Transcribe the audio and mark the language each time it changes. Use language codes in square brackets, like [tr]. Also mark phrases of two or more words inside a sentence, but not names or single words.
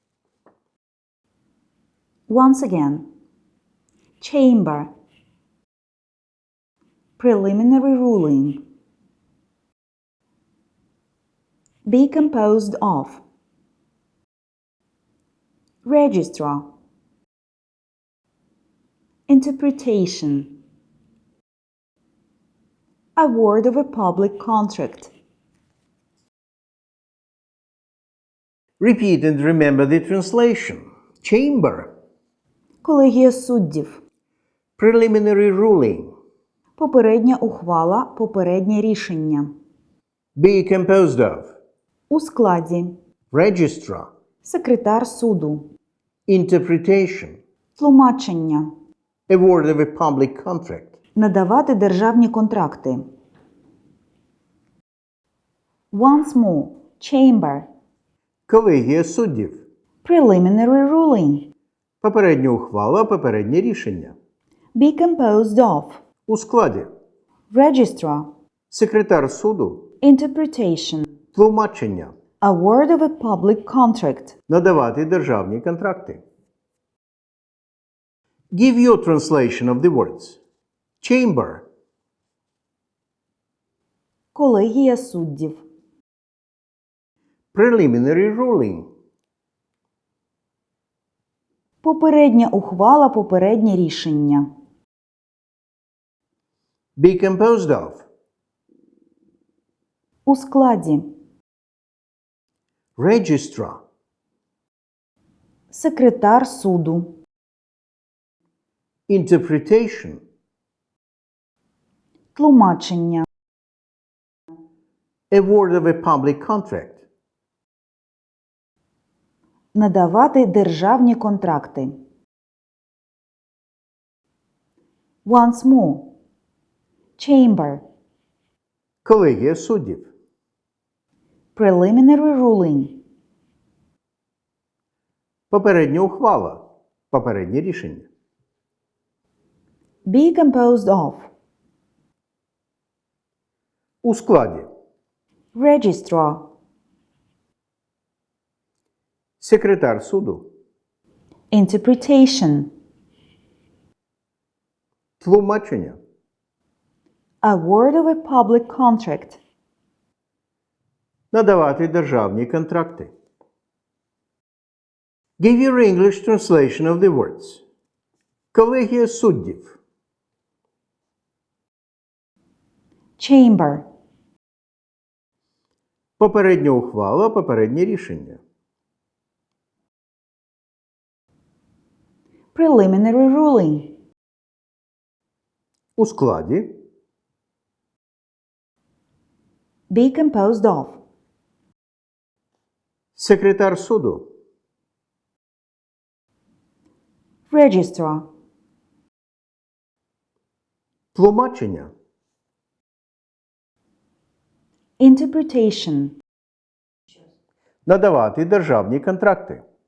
[en] Once again, chamber, preliminary ruling, be composed of, registrar, interpretation, award of a public contract. Repeat and remember the translation. Chamber, [uk] Колегія суддів, [en] preliminary ruling, [uk] попередня ухвала, попереднє рішення. [en] be composed of, [uk] У складі [en] registrar, [uk] секретар суду, [en] interpretation, [uk] тлумачення, [en] award of a public contract. [uk] надавати державні контракти. [en] Once more, chamber, [uk] Колегія суддів, [en] preliminary ruling, [uk] попередня ухвала, попереднє рішення. [en] be composed of, [uk] У складі [en] registrar, [uk] секретар суду, [en] interpretation, [uk] тлумачення, [en] award of a public contract. [uk] надавати державні контракти. [en] Give your translation of the words. Chamber, [uk] Колегія суддів, [en] preliminary ruling, [uk] попередня ухвала, попереднє рішення. [en] be composed of, [uk] У складі [en] registrar, [uk] секретар суду, [en] interpretation, [uk] тлумачення, [en] award of a public contract. [uk] надавати державні контракти. [en] Once more, chamber, [uk] Колегія суддів, [en] preliminary ruling, [uk] попередня ухвала, попереднє рішення. [en] be composed of, [uk] У складі [en] registrar, [uk] секретар суду, [en] interpretation, [uk] тлумачення, [en] award of a public contract. [uk] надавати державні контракти. [en] Give your English translation of the words. [uk] Колегія суддів, [en] Chamber. [uk] Попередня ухвала, попереднє рішення. [en] Preliminary ruling. [uk] У складі. [en] Be composed of. [uk] Секретар суду. [en] Registrar. [uk] Тлумачення. [en] Interpretation. [uk] Надавати державні контракти.